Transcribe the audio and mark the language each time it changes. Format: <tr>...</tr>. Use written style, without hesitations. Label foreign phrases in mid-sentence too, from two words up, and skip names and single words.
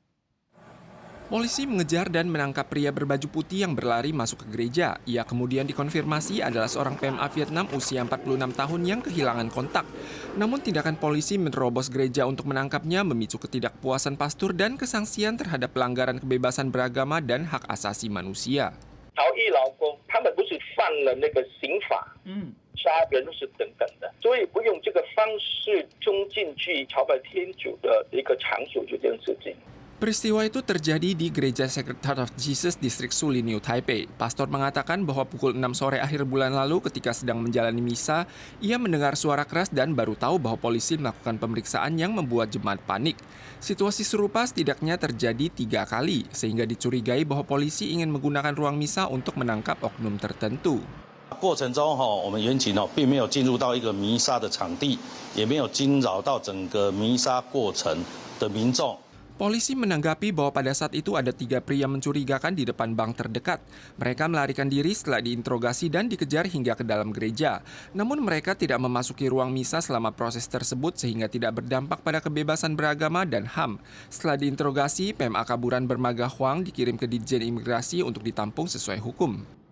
<id>Polisi mengejar dan menangkap pria berbaju putih yang berlari masuk ke gereja. Ia kemudian dikonfirmasi adalah seorang PMA Vietnam usia 46 tahun yang kehilangan kontak. Namun tindakan polisi menerobos gereja untuk menangkapnya memicu ketidakpuasan pastor dan kesangsian terhadap pelanggaran kebebasan beragama dan hak asasi manusia.</id> <zh>逃逸劳工，他们不是犯了那个刑法，杀人是等等的，所以不用这个方式冲进去朝拜天主的一个场所做这件事情。</zh> <id>Peristiwa itu terjadi di Gereja Sacred Heart of Jesus distrik Suli, New Taipei. Pastor mengatakan bahwa pukul 6 sore akhir bulan lalu ketika sedang menjalani misa, ia mendengar suara keras dan baru tahu bahwa polisi melakukan pemeriksaan yang membuat jemaat panik. Situasi serupa setidaknya terjadi 3 kali, sehingga dicurigai bahwa polisi ingin menggunakan ruang misa untuk menangkap oknum tertentu.</id> <zh>过程中我们员警并没有进入到一个弥撒的场地，也没有惊扰到整个弥撒过程的民众。</zh> <id>Polisi menanggapi bahwa pada saat itu ada 3 pria mencurigakan di depan bank terdekat. Mereka melarikan diri setelah diinterogasi dan dikejar hingga ke dalam gereja. Namun mereka tidak memasuki ruang misa selama proses tersebut sehingga tidak berdampak pada kebebasan beragama dan HAM. Setelah diinterogasi, PMA Kaburan Bermaga Huang dikirim ke Ditjen Imigrasi untuk ditampung sesuai hukum.</id>